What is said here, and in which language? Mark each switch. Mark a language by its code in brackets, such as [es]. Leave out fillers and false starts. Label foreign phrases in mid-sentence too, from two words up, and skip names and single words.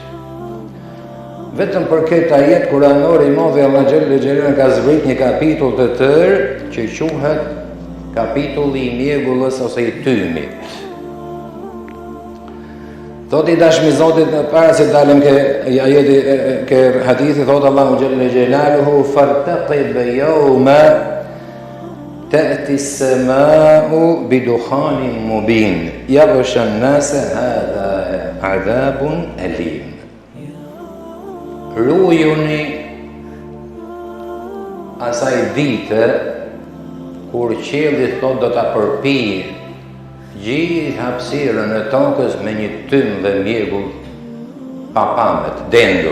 [sq] Vetëm për këtë ajet kuranor i madh Allah [ar] جل جلال [sq] ka zbrit një kapitull të tërë që quhet kapitulli i mjegullës ose i tymit. Thot i dashmi Zotit, para se dalim ke hadithi, thot Allahu [ar] جل جلاله فارتقب يوم تأتي السماء بدخان مبين يغشى الناس هذا عذاب أليم. [sq] Rujuni asaj dite kur qielli thot do ta përpijë gjithë hapësirën e tokës me një tym dhe mjegull pa pamet, dendur.